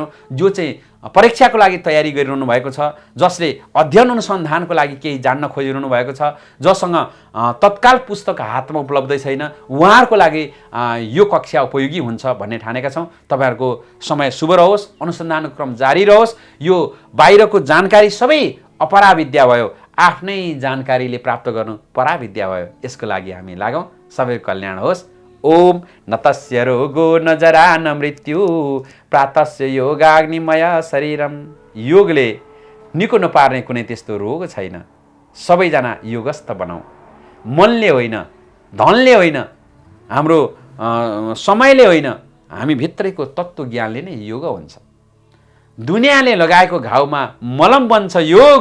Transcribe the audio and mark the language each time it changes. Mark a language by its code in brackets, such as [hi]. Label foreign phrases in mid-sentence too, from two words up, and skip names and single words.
[ne] जो चाहिँ परीक्षाको लागि तयारी गरिरहनु भएको छ, जसले अध्ययन अनुसन्धानको लागि केही जान्न खोजिरहनु भएको छ, जससँग तत्काल पुस्तक हातमा उपलब्ध छैन, उहाँहरूको लागि यो कक्षा उपयोगी हुन्छ भन्ने ठानेका छौँ। तपाईँहरूको समय शुभ रहोस्, अनुसन्धानको क्रम जारी रहोस्। यो बाहिरको जानकारी सबै अपराविद्या भयो, आफ्नै जानकारीले प्राप्त गर्नु पराविद्या भयो। यसको लागि हामी लागौँ। सबैको कल्याण होस्। [sa] ओम न तस्य रोगो न जरा न मृत्यु प्रातस्य योगाग्निमय शरीरम। [ne] योगले निको नपार्ने कुनै त्यस्तो रोग छैन। सबैजना योगस्थ बनाऊ। मनले होइन, धनले होइन, हाम्रो समयले होइन, हामी भित्रैको तत्त्व ज्ञानले नै योग हुन्छ। दुनियाँले लगाएको घाउमा मलम बन्छ योग।